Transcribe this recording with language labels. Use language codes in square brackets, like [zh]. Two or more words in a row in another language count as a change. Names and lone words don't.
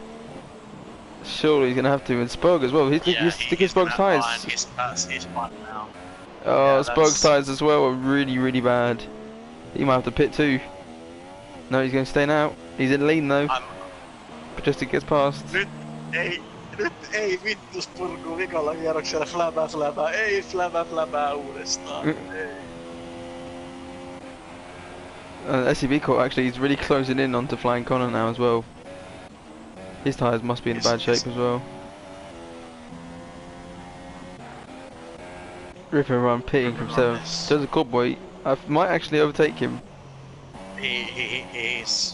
[en] Surely he's gonna have to, and Spogue as well. Look at Spogue's tyres. He's fun now. Oh, Yeah, Spogue's tyres as well are really, really bad. He might have to pit too. No, he's gonna stay now. He's in lean though. Pajestic gets past. [fi] Nyt ei vittu Spurgu vikalla kierroksella fläbää, ei fläbää uudestaan, ei. [en] SCB Court actually is really closing in onto Flying Connor now as well. His tyres must be in bad shape as well. Rip and Run pitting from 7th. Joseph Corboy might actually overtake him. He is.